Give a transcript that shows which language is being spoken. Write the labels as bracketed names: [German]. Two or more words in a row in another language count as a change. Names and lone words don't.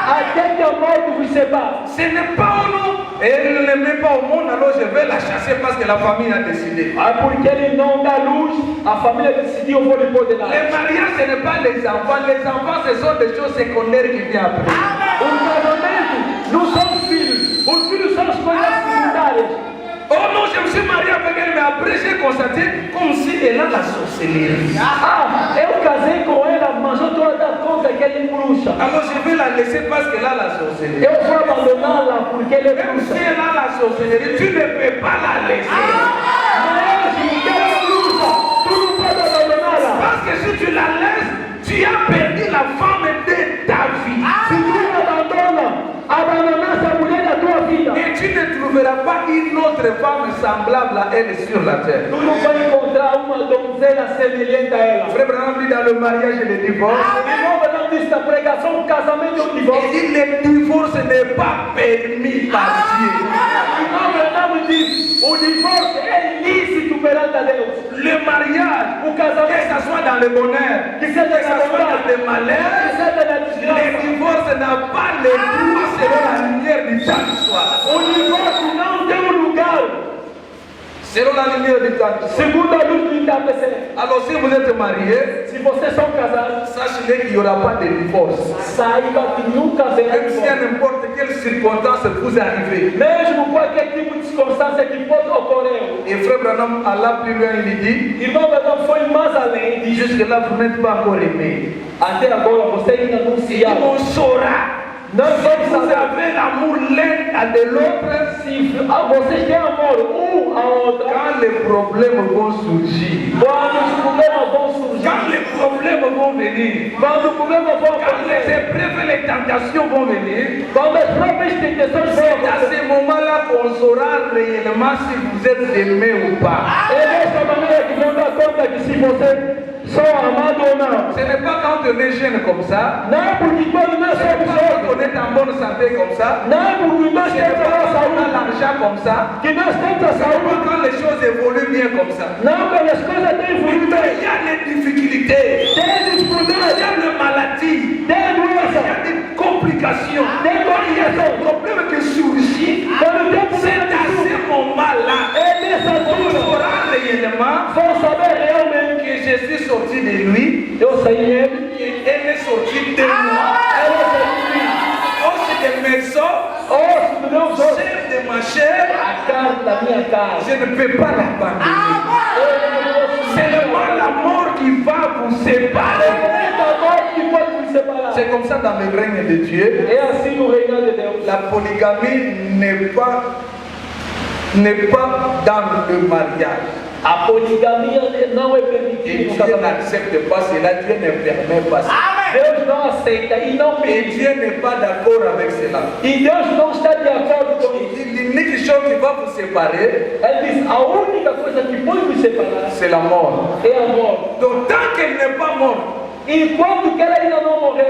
[French] Ce n'est pas au nom. Elle ne l'aimait pas au monde, alors je vais la chasser parce que la famille a décidé. Le mariage, ce n'est pas les enfants. Les enfants, ce sont des choses secondaires qui viennent après. Nous sommes filhos. [Portuguese] Os filhos são as coisas secundárias. [French] Oh non, je me suis marié avec elle, mais après j'ai constaté comme si elle a la sorcellerie. [Portuguese] Eu casei com ela, mas eu estou a dar conta que ela é bruxa. [French] Alors je vais la laisser parce qu'elle a la sorcellerie. [Portuguese] Eu vou abandoná-la porque ela é [French] Même [Portuguese] bruxa. [French] si elle a la sorcellerie, tu ne peux pas la laisser. Parce que si tu la laisses, tu as perdu la femme de ta vie. [Portuguese] Se tu abandonar essa mulher da tua vida, [French] Et tu ne trouveras pas une autre femme semblable à elle sur la terre. [Portuguese] tu não vai encontrar uma donzela semelhante a ela. [French] Frère Branham dit dans le mariage et le divorce, [Portuguese] Irmão Branham disse na pregação, o casamento e o [French] il [Portuguese] divórcio. [French] dit le divorce n'est pas permis par Dieu. [Portuguese] Irmão Branham diz, o divórcio é ilícito perante a Deus. [French] Le mariage, [Portuguese] O casamento, [French] que ce soit dans le bonheur, [Portuguese] que [French] que [Portuguese] seja [French] ce [Portuguese] na [French] soit dans [Portuguese] bondade, [French] le [Portuguese] que [French] malheur, [Portuguese] seja na [French] le [Portuguese] desgraça. [French] divorce n'a pas le droit selon la lumière du temps du soir. [Portuguese] O divórcio não tem um lugar [French] Selon la lumière du temps du soir. [Portuguese] segundo a luz do entardecer. [French] Alors si vous êtes mariés, [Portuguese] Se vocês são casados, [French] sachez qu'il n'y aura pas de divorce. [Portuguese] saiba que nunca haverá [French] Même si à [Portuguese] divórcio. [French] n'importe quelle circonstance vous arrivez. [Portuguese] Mesmo qualquer tipo de circunstância que pode ocorrer. [French] Et frère Branham alla plus loin, il dit, [Portuguese] Irmão Branham foi mais além e diz: [French] jusque-là vous n'êtes pas encore aimé. [Portuguese] até agora você ainda não se [French] Et [Portuguese] ama. [French] on saura. [Portuguese] Nós [French] Si [Portuguese] vamos [French] vous [Portuguese] saber [French] avez l'amour l'un à de l'autre, [Portuguese] se vocês têm amor um ao outro. [French] quand les problèmes vont surgir, [Portuguese] Quando os problemas vão surgir, [French] quand les problèmes vont venir, [Portuguese] quando os problemas vão [French] quand les [Portuguese] acontecer, [French] épreuves et les tentations vont venir, [Portuguese] quando as próprias tentações vão [French] c'est à [Portuguese] acontecer, [French] ce moment-là qu'on saura réellement si vous êtes aimé ou pas. [Portuguese] é dessa maneira que vão dar conta que se vocês são amados ou não. [French] Ce n'est pas quand on est jeune comme ça, [Portuguese] Não é porque quando nós [French] ce n'est [Portuguese] somos [French] pas quand [Portuguese] jovens, [French] on est en bonne santé comme ça, [Portuguese] não é porque nós [French] ce n'est [Portuguese] temos a [French] pas quand on a [Portuguese] saúde, [French] l'argent comme ça, [Portuguese] que nós temos a [French] ce n'est [Portuguese] saúde, [French] pas quand les choses évoluent bien comme ça. [Portuguese] não quando as coisas têm fluído [French] Il [Portuguese] bem. [French] y a des difficultés, [Portuguese] Tem os [French] il y [Portuguese] problemas, [French] a des maladies, [Portuguese] tem [French] il y [Portuguese] doença, [French] a des complications, [Portuguese] tem [French] il y a [Portuguese] complicação. [French] des problèmes qui surgissent. [Portuguese] Quando tem [French] C'est [Portuguese] problema de [French] à [Portuguese] saúde, [French] ce moment-là [Portuguese] é nessa [French] qu'on [Portuguese] altura [French] saura réellement [Portuguese] vão saber realmente [French] que je suis sorti de lui [Portuguese] eu saí dele, [French] et elle est sortie de moi. [Portuguese] ela saiu de mim. [French] Oh, c'est des maisons, [Portuguese] Osso do meu osso, [French] chef de ma chair, [Portuguese] a carne da minha casa. [French] je ne peux pas l'abandonner. C'est seulement la mort qui va vous séparer. C'est comme ça dans le règne de Dieu. [Portuguese] É assim no reino de Deus. [French] La polygamie n'est pas dans le mariage. [Portuguese] A poligamia não é [French] Et [Portuguese] permitida no [French] Dieu [Portuguese] casamento. [French] n'accepte pas cela, Dieu ne permet pas cela. [Portuguese] Deus não aceita e não [French] Et [Portuguese] permite. [French] Dieu n'est pas d'accord avec cela. [Portuguese] E Deus não está de acordo com [French] Il [Portuguese] isso. [French] dit l'unique chose qui va vous séparer, [Portuguese] Ele diz, a única coisa que pode nos separar [French] c'est la mort. [Portuguese] é a morte. [French] Donc tant qu'elle n'est pas morte, [Portuguese] Enquanto que ela ainda não morreu,